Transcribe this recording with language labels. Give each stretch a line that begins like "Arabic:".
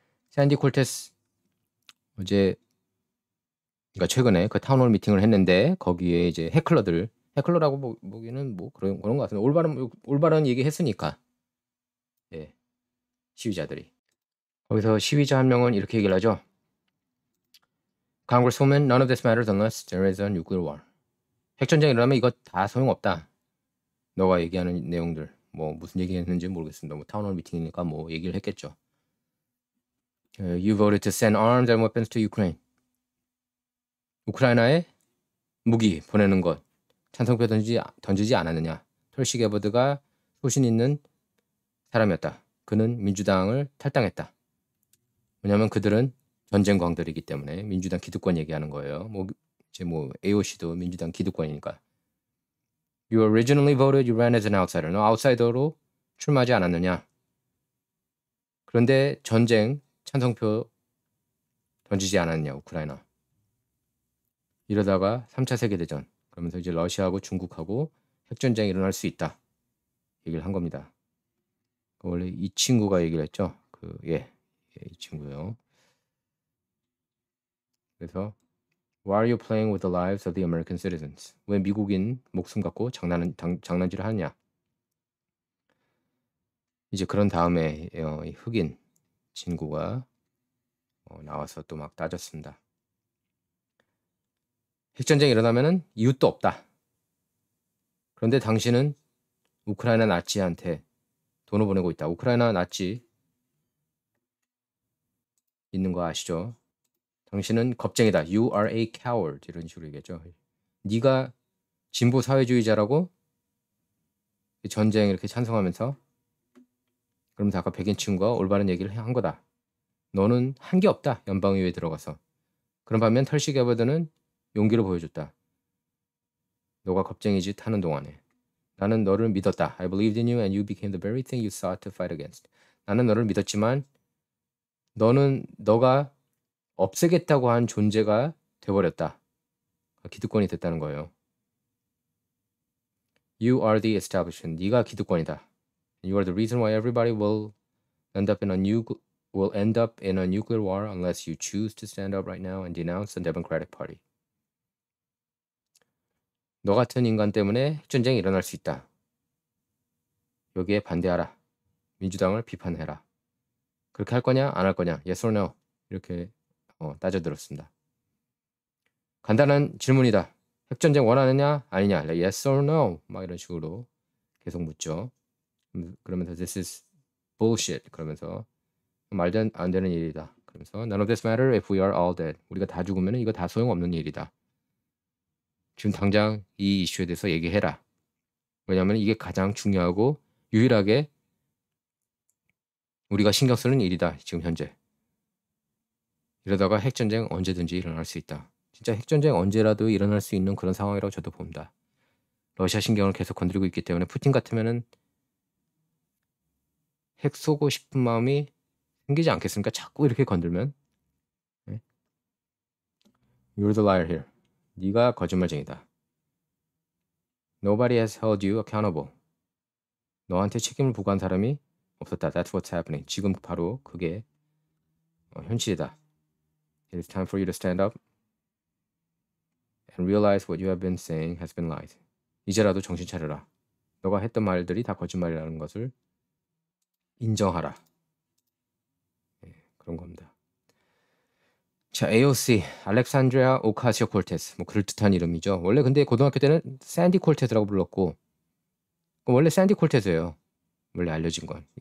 Korean: 샌디 콜테스 어제 그러니까 최근에 그 타운홀 미팅을 했는데 거기에 이제 해클러라고 보기는 뭐 그런 것 같은데 올바른 얘기했으니까 예, 시위자들이 거기서 시위자 한 명은 이렇게 얘기를 하죠.
English: Congresswoman, none of this matters unless there is a nuclear war.
Korean: 핵전쟁이 일어나면 이거 다 소용없다. 너가 얘기하는 내용들 뭐 무슨 얘기했는지 모르겠습니다. 뭐 타운홀 미팅이니까 뭐 얘기를 했겠죠.
English: You voted to send arms and weapons to Ukraine.
Korean: 우크라이나에 무기 보내는 것 찬성표 던지지 않았느냐. 털시 게버드가 소신 있는 사람이었다. 그는 민주당을 탈당했다. 왜냐하면 그들은 전쟁광들이기 때문에 민주당 기득권 얘기하는 거예요. 이제 AOC도 민주당 기득권이니까.
English: You originally voted, you ran as an outsider.
Korean: 너 아웃사이더로 출마하지 않았느냐. 그런데 전쟁 찬성표 던지지 않았느냐, 우크라이나. 이러다가 3차 세계대전, 그러면서 이제 러시아하고 중국하고 핵전쟁이 일어날 수 있다. 얘기를 한 겁니다. 원래 이 친구가 얘기를 했죠. 이 친구요. 그래서
English: Why are you playing with the lives of the American citizens?
Korean: 왜 미국인 목숨 갖고 장난질을 하느냐? 이제 그런 다음에 이 흑인 친구가 나와서 또 막 따졌습니다. 핵전쟁이 일어나면은 이웃도 없다. 그런데 당신은 우크라이나 나치한테 돈을 보내고 있다. 우크라이나 나치 있는 거 아시죠? 당신은 겁쟁이다.
English: You are a coward.
Korean: 이런 식으로 얘기했죠. 네가 진보 사회주의자라고 전쟁 이렇게 찬성하면서 그러면서 아까 백인 친구가 올바른 얘기를 한 거다. 너는 한 게 없다. 연방의회에 들어가서. 그런 반면 털시 게버드는 용기를 보여줬다. 너가 겁쟁이 짓 하는 동안에. 나는 너를 믿었다.
English: I believed in you and you became the very thing you sought to fight against.
Korean: 나는 너를 믿었지만 너가 없애겠다고 한 존재가 돼버렸다. 기득권이 됐다는 거예요.
English: You are the establishment.
Korean: 네가 기득권이다.
English: You are the reason why everybody will end up in a nuclear war unless you choose to stand up right now and denounce the Democratic Party.
Korean: 너 같은 인간 때문에 핵전쟁이 일어날 수 있다. 여기에 반대하라. 민주당을 비판해라. 그렇게 할 거냐 안 할 거냐
English: yes or no
Korean: 이렇게 따져들었습니다. 간단한 질문이다. 핵전쟁 원하느냐 아니냐
English: yes or no
Korean: 막 이런 식으로 계속 묻죠. 그러면서
English: this is bullshit
Korean: 그러면서 말도 안 되는 일이다. 그러면서
English: none of this matter if we are all dead.
Korean: 우리가 다 죽으면 이거 다 소용없는 일이다. 지금 당장 이 이슈에 대해서 얘기해라. 왜냐하면 이게 가장 중요하고 유일하게 우리가 신경 쓰는 일이다. 지금 현재. 이러다가 핵전쟁 언제든지 일어날 수 있다. 진짜 핵전쟁 언제라도 일어날 수 있는 그런 상황이라고 저도 봅니다. 러시아 신경을 계속 건드리고 있기 때문에 푸틴 같으면은 핵 쏘고 싶은 마음이 생기지 않겠습니까? 자꾸 이렇게 건들면. 네?
English: You're the liar here.
Korean: 네가 거짓말쟁이다.
English: Nobody has held you accountable.
Korean: 너한테 책임을 부과한 사람이 없었다.
English: That's what's happening.
Korean: 지금 바로 그게 현실이다.
English: It is time for you to stand up and realize what you have been saying has been lies.
Korean: 이제라도 정신 차려라. 너가 했던 말들이 다 거짓말이라는 것을 인정하라. 네, 그런 겁니다. 자, AOC, 알렉산드리아 오카시오 콜테스. 그럴듯한 이름이죠. 원래 근데 고등학교 때는 샌디 콜테스라고 불렀고 원래 샌디 콜테스예요. 원래 알려진 건.